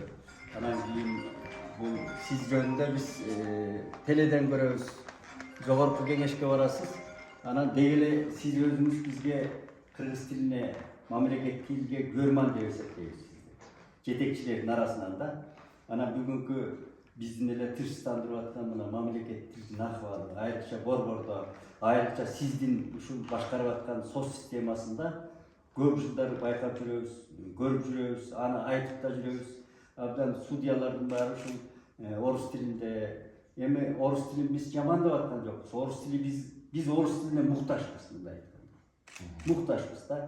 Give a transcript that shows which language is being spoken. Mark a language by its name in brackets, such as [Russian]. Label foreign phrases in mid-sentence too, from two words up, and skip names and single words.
[Kyrgyz] Анан кийин бул сиз жөнүндө биз теледен көрөбүз. Жогорку кеңешке барасыз. Анан деги сиз өзүңүз бизге кыргыз тилине, мамлекет тилге көрман деп эсептейбиз. Жетекчилердин арасынан да. Ana bugünkü bizni ele tırstandırıp atılan mına memlekettin ahvalı, ayrıca Borbor'da, ayrıca sizdin şu başkarıp atkan sos sistemasında көп жылдар байкап жүрөбүз, көрүп жүрөбүз, аны айтып да жүрөбүз. Абдан судьялардын баары ушул орус тилинде, эми орус тилин биз жамандап аткан жокпуз. Орус тили биз орус тилине муктажбыз, мындай айтканда. Муктажбыз да.